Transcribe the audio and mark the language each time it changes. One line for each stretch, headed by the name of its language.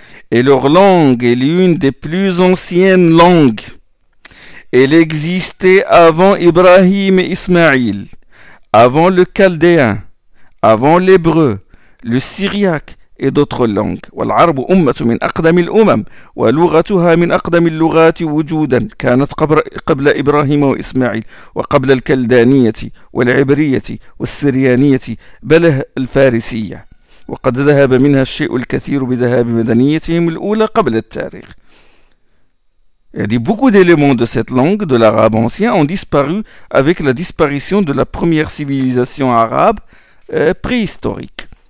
French: Et leur langue est l'une des plus anciennes langues. Elle existait avant Ibrahim et Ismaïl, avant le Chaldéen, avant l'Hébreu, le Syriaque, et d'autres langues.
Arabic: والعرب أمة من أقدم الأمم ولغتها من أقدم اللغات وجودا كانت قبل إبراهيم وإسماعيل وقبل الكلدانية والعبرية والسريانية بل الفارسية وقد ذهب منها الشيء الكثير بذهاب مدنيتهم الأولى قبل التاريخ.
French: Il y a dit, beaucoup d'éléments de cette langue, de l'arabe ancien, ont disparu avec la disparition de la première civilisation arabe préhistorique.